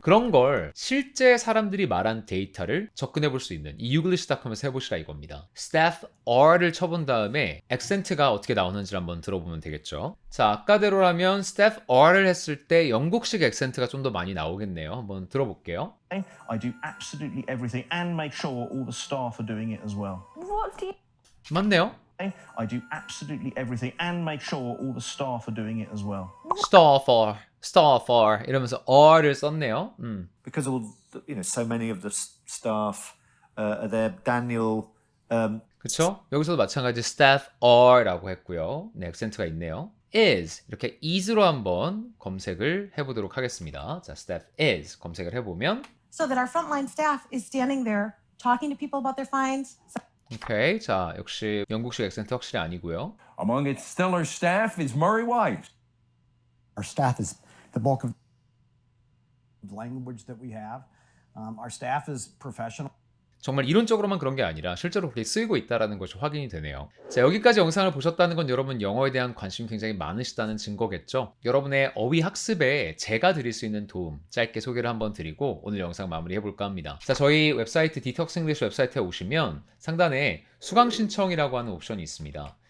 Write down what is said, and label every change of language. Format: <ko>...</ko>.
<ko>그런 걸 실제 사람들이 말한 데이터를 접근해 볼 수 있는 이 Youglish.com에서 해보시라 이겁니다. staff are를 쳐본 다음에 액센트가 어떻게 나오는지 한번 들어보면 되겠죠. 자, 아까대로라면 staff are를 했을 때 영국식 액센트가 좀 더 많이 나오겠네요. 한번 들어볼게요.</ko> <en>I do absolutely everything and make sure all the staff are doing it as well. What do you...</en> <ko>맞네요.</ko> <en>I do absolutely everything and make sure all the staff are doing it as well.</en> <ko>staff are 이러면서 are를 썼네요.</ko> <en>Because all so many of the staff are there. Daniel.</en> <ko>그쵸? 여기서도 마찬가지 staff are라고 했고요. 네, 액센트가 있네요. is 이렇게 is로 한번 검색을 해보도록 하겠습니다. 자, staff is 검색을 해보면</ko> <en>So that our frontline staff is standing there talking to people about their finds.</en> <ko>오케이. 자, 역시 영국식 액센트 확실히 아니고요.</ko> <en>Among its stellar staff is Murray White. Our staff is the bulk of the language that we have. Our staff is professional.</en> <ko>정말 이론적으로만 그런 게 아니라 실제로 그렇게 쓰이고 있다는 것이 확인이 되네요. 자, 여기까지 영상을 보셨다는 건 여러분 영어에 대한 관심이 굉장히 많으시다는 증거겠죠? 여러분의 어휘 학습에 제가 드릴 수 있는 도움 짧게 소개를 한번 드리고 오늘 영상 마무리해볼까 합니다. 자, 저희 웹사이트 디톡스 잉글리시 웹사이트에 오시면 상단에 수강 신청이라고 하는 옵션이 있습니다.</ko>